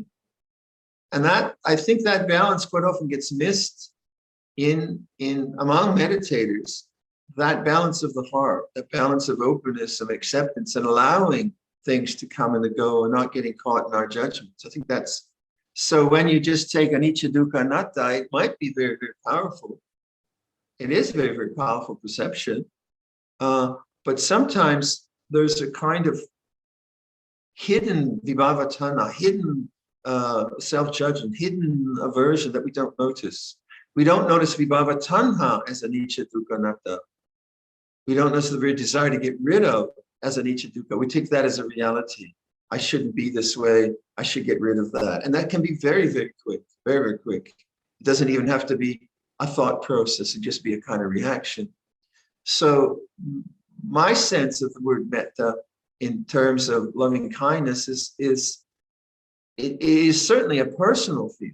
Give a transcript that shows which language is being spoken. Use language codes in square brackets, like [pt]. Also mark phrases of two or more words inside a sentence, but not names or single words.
[en] And I think that balance quite often gets missed among meditators. That balance of the heart, that balance of openness, of acceptance, and allowing things to come and to go and not getting caught in our judgments. I think that's, so when you just take [pi] anicca, dukkha, anatta, [en] it might be very, very powerful. It is very, very powerful perception. But sometimes there's a kind of hidden vibhava-tanha, hidden self-judgment, hidden aversion that we don't notice. We don't notice vibhava-tanha as [pi] anicca, dukkha, anatta. [en] We don't notice the very desire to get rid of as [pi] anicca, dukkha. [en] We take that as a reality. I shouldn't be this way. I should get rid of that. And that can be very, very quick, very, very quick. It doesn't even have to be a thought process. It just be a kind of reaction. So my sense of the word metta in terms of loving kindness is certainly a personal feeling.